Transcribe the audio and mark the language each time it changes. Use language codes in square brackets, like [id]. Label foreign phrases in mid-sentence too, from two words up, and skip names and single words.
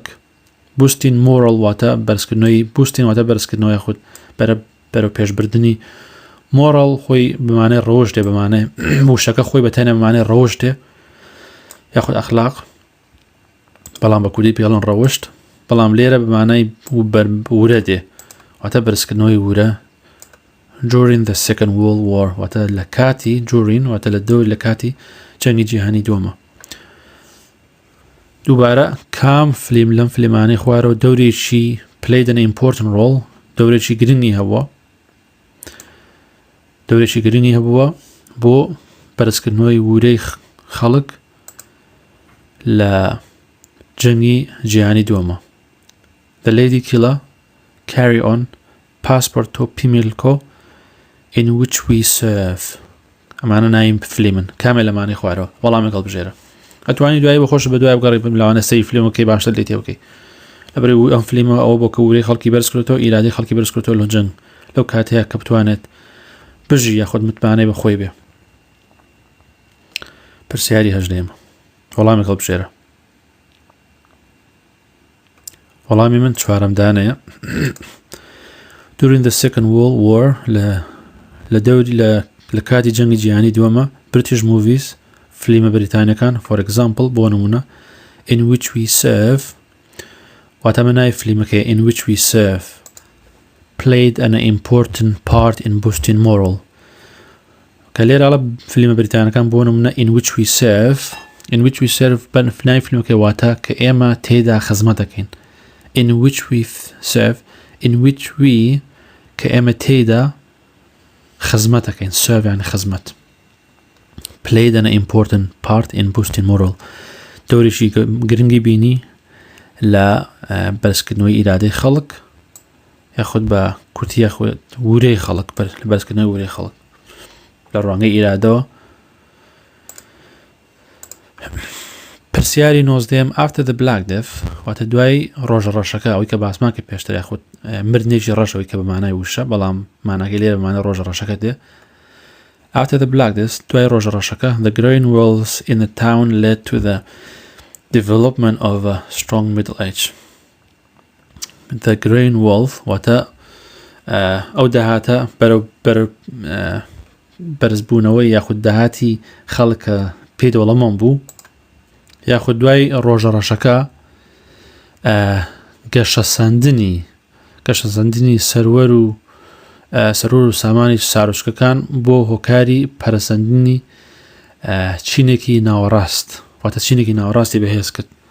[en] boosting morale [ckb] واتە بەرزکردنەوەی بوستین واتە بەرزکردنەوە یاخود بەرەو پێشبردننی مۆرەڵ خۆی بمانەی ڕۆژ دێ بمانەی وشەکە خۆی بەتەنە بمانەی ڕۆژ دێ یاخود ئەخلاق بەڵام بە کوردی پێڵن ڕەوشت بەڵام لێرە بمانەی ورە دێ واتە بەرزکردنەوەی ورە [en] during the Second World War [ckb] واتە لە کاتی during واتە لە دۆی لە کاتی جەنگی جیهانی دووەمە دووبارە کام فلیم لەم فلیمانەی خوارەوە دەورێکی [en] played an important role [ckb] دەورێکی گرنگی هەبووە بۆ بەرزکردنەوەی ورەی خەڵک لە جەنگی جیهانی دووەمە The Lady Killer Carry On Passport to Pimlico In Which We Serve ئەمانە نایم فلیمن کامێ لەمانەی خوارەوە وەڵامێک هەڵبژێرە ئەتوانی دوایی بەخۆش بە دوای بگەڕی لەوانە سەی فلیمەکەی باشتر لێ تێبکەی لەبەرەوەی ئەم فلیمە ئەوە بۆ کە ورەی خەڵکی بەرز کردێتەوە ئیرادەی خەڵکی بەرز کردێتەوە لە جەنگ لەو کاتەیە کە بتوانێت بژی یاخود متمانەی بە خۆی بێ پرسیاری هەژدەیەمە وەڵامێک هەڵبژێرە وەڵامی من چوارەمدانەیە [en] During the Second World War [ckb] لە کاتی جەنگی جیهانی دووەمە [en] British movies [ckb] فلیمە بریتانیەکان [en] for example [ckb] بۆ نمونە In Which We Serve واتە منای فلیمەکەی [en] in which we serve played an important part in boosting moral [ckb] کە لێرە ئەڵە فلیمە بریتانەکان بۆ نمونە in which we serve بەنای فلیمەکەی واتە کە ئێمە تێیدا خزمەت دەکەین [en] in which we serve in which we [ckb] کە ئێمە تێیدا خزمەت دەکەین serve یعنی خزمەت [en] played an important part in boosting moral [ckb] دەورێکی گرنگی بینی لە بەرزکردنەوەی ئیرادەی خەڵک یاخود بە کورتی یاخود ورەی خەڵک لە بەرزکردنەوەی ورەی خەڵک لە ڕوانگەی ئیرادەوە پرسیاری 19 [en] after the black death [ckb] واتە دوای ڕۆژە ڕەشەکە ئەوەی کە باسمان کرد پێشتر یاخود مردنێکی ڕەشەوەی کە بە مانای وشە بەڵام ماناکەی لێرە بەمانای ڕۆژە ڕەشەکە دێ [en] after the black death [ckb] دوای ڕۆژە ڕەشەکە [en] the growing wealth in the town led to the development of a strong middle age the growing wealth [ckb] واتە ئەو داهاتە بەرزبوونەوەی یاخود داهاتی خەڵکە پێدەوڵەمەند بوو یاخود دوای ڕۆژە ڕەشەکە گەشەسەندنی سەروەر و سامانی ساروشکەکان بۆ هۆکاری پەرەسەندنی چینێکی ناوەڕاست واتە چینێکی ناوەڕاستی بەهێز کرد